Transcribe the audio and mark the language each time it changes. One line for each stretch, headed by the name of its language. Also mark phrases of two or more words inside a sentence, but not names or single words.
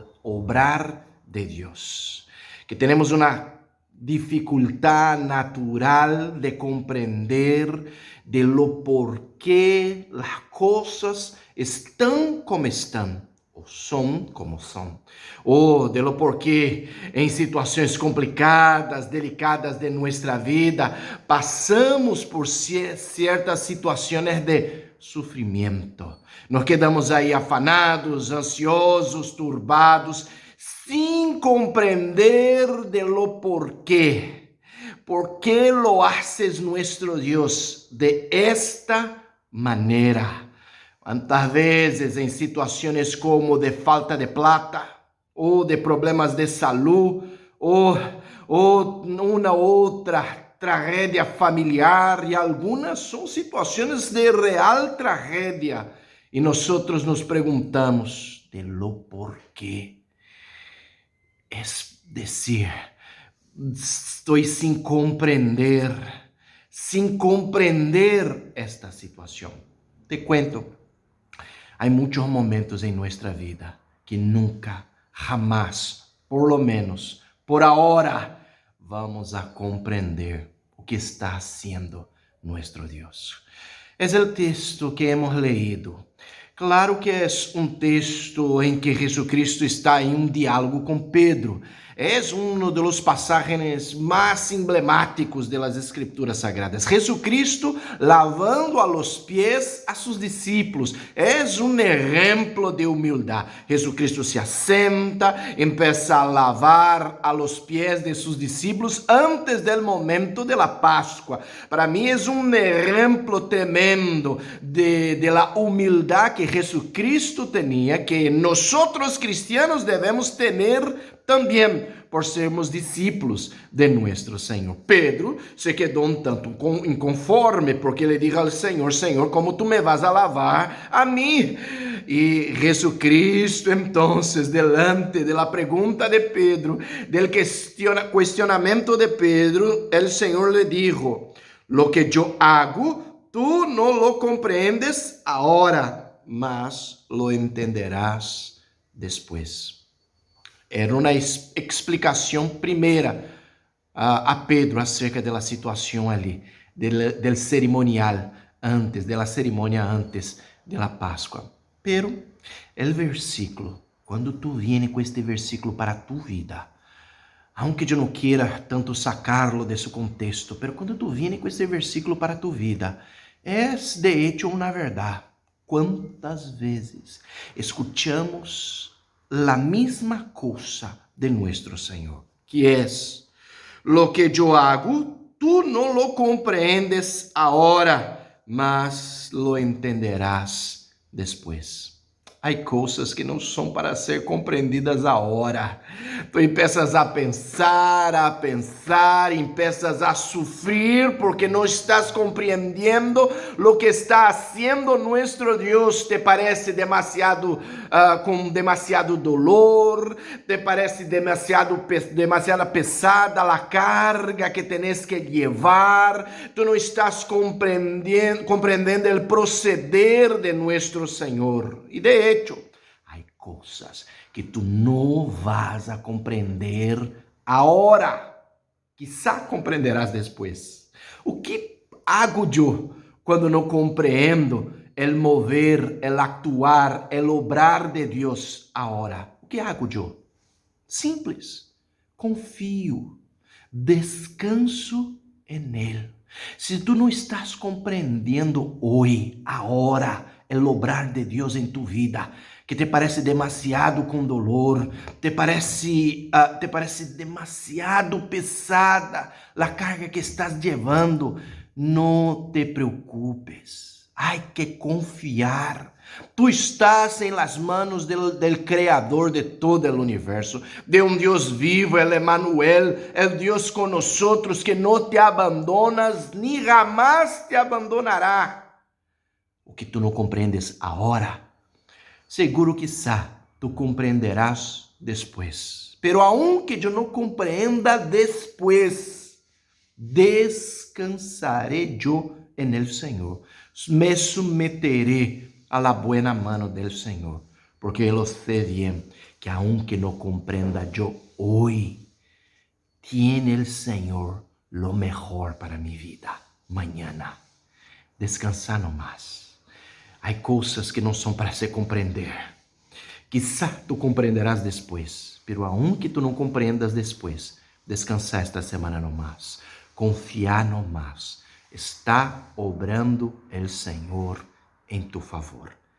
Spanish: obrar de Dios, que tenemos una dificultad natural de comprender de lo por qué las cosas están como están o son como son,
Portuguese: ou
Spanish: de lo
Portuguese: porquê em situações complicadas, delicadas de nossa vida, passamos por certas situações de sofrimento.
Spanish: Nos quedamos
Portuguese: aí afanados, ansiosos, turbados, sem compreender
Spanish: de lo
Portuguese: porquê.
Spanish: ¿Por qué lo haces nuestro Dios de esta manera?
Portuguese: Quantas vezes em situações como de falta de plata, ou de problemas de saúde, ou uma outra tragédia familiar, e algumas são situações de real tragédia, e nós nos perguntamos
Spanish: de lo
Portuguese: porquê. É decir, estou sem compreender esta situação.
Spanish: Te cuento.
Portuguese: Há muitos momentos em nossa vida que nunca,
Spanish: jamás, por lo menos,
Portuguese: por agora, vamos a compreender o que está
Spanish: haciendo nuestro
Portuguese: Deus. É o texto que
Spanish: hemos leído.
Portuguese: Claro que é um texto em que Jesucristo está em um diálogo com Pedro. É um dos passagens mais emblemáticos das Escrituras Sagradas.
Spanish: Jesucristo lavando a los pies a
Portuguese: seus discípulos. É um exemplo de humildade. Jesucristo se assenta,
Spanish: empieza a lavar a los pies de
Portuguese: seus discípulos
Spanish: antes del momento de la Páscoa.
Portuguese: Para mim é um exemplo tremendo
Spanish: de la
Portuguese: humildade que Jesucristo tinha, que nós cristianos devemos ter também, por sermos discípulos de nosso Senhor. Pedro se quedou um tanto inconforme, porque ele disse ao Senhor: Senhor, como tu me
Spanish: vas a lavar
Portuguese: a mim? E Jesucristo, então,
Spanish: delante de la pergunta de Pedro, del questionamento de Pedro, el Senhor le dijo: Lo que yo hago, tú no lo comprendes ahora, mas lo entenderás después.
Portuguese: Era uma explicação primeira a Pedro acerca da situação ali,
Spanish: del cerimonial antes,
Portuguese: da cerimônia antes da Páscoa.
Spanish: Pero el versículo, quando tu vienes com este versículo para tu vida, aunque
Portuguese: eu não queira tanto
Spanish: sacarlo
Portuguese: de seu contexto,
Spanish: pero quando tu vienes com este versículo para tu vida, é de hecho
Portuguese: uma verdade. Quantas vezes
Spanish: escuchamos la misma cosa de nuestro Señor, que es: lo que yo hago, tú no lo comprendes ahora, mas lo entenderás después.
Portuguese: Há coisas que não são para ser compreendidas agora.
Spanish: Tu empiezas a pensar, empiezas
Portuguese: a sofrer porque não estás compreendendo
Spanish: lo que está haciendo nuestro
Portuguese: Deus.
Spanish: Te parece demasiado, com demasiado dolor, te parece demasiada pesada
Portuguese: a carga que tens que levar. Tu não estás compreendendo o proceder de nuestro Senhor. E
Spanish: de hecho,
Portuguese: há coisas que tu não vas a compreender agora. Quizá compreenderás depois. O que hago eu quando não compreendo
Spanish: el mover, el actuar, el obrar
Portuguese: de Deus agora? O que hago eu? Simples. Confio.
Spanish: Descanso en Él.
Portuguese: Se tu não estás compreendendo hoje, agora,
Spanish: el obrar de Deus em tu vida, que te parece demasiado com dolor, te parece demasiado pesada
Portuguese: a carga que estás levando. Não te preocupes, há que confiar.
Spanish: Tu estás em las manos del Creador de todo el universo, de um Deus vivo, el Emmanuel, el Deus con nosotros,
Portuguese: que não te abandonas
Spanish: ni jamás te abandonará.
Portuguese: O que tu não compreendes agora,
Spanish: seguro quizá tu compreenderás después. Pero aunque
Portuguese: eu não compreenda
Spanish: después, descansaré yo en el Senhor. Me someteré a la buena mano del Senhor, porque eu sé bien que aunque
Portuguese: não compreenda
Spanish: yo hoy, tiene el Senhor lo mejor para mi vida mañana. Descansa nomás.
Portuguese: Há coisas que não são para se compreender. Quizá tu compreenderás depois,
Spanish: pero aunque
Portuguese: tu não compreendas depois,
Spanish: descansar esta semana nomás. Confiar nomás. Está obrando el Senhor em tu favor.